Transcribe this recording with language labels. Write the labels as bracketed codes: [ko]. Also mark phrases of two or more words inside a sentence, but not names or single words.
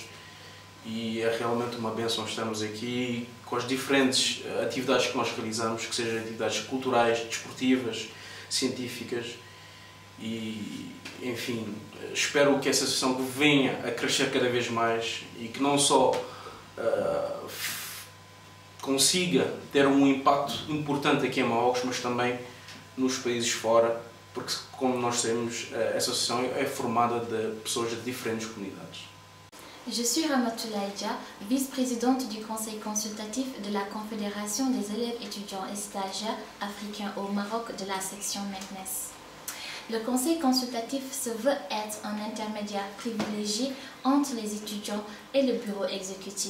[pt] E é realmente uma bênção estarmos aqui com as diferentes atividades que nós realizamos, que sejam atividades culturais, desportivas, científicas, e enfim, espero que essa associação venha a crescer cada vez mais e que não só consiga ter um impacto importante aqui em Marrocos, mas também nos países fora, porque, como nós sabemos, essa associação é formada de pessoas de diferentes comunidades. [fr] Je suis Ramatoulaye Dia, vice-présidente du conseil consultatif de la Confédération des élèves étudiants et stagiaires africains au Maroc de la section Meknès. Le conseil consultatif se veut être un intermédiaire privilégié entre les étudiants et le bureau exécutif.